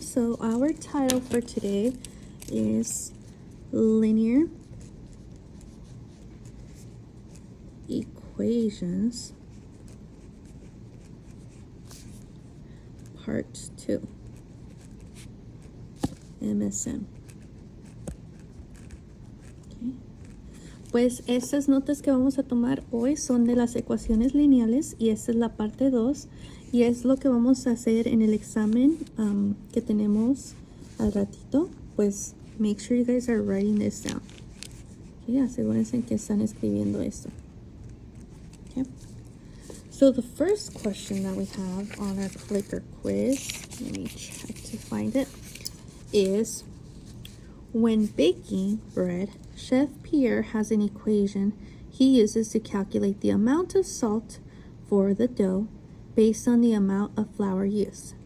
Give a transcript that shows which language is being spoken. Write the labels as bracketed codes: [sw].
[en] So our title for today is Linear Equations Part 2, MSM. [es] Pues estas notas que vamos a tomar hoy son de las ecuaciones lineales y esta es la parte 2 y es lo que vamos a hacer en el examen que tenemos al ratito. [en] Pues make sure you guys are writing this down. [es] Okay, asegúrense que están escribiendo esto. [en] Okay. So the first question that we have on our clicker quiz, let me check to find it, is when baking bread, Chef Pierre has an equation he uses to calculate the amount of salt for the dough based on the amount of flour used.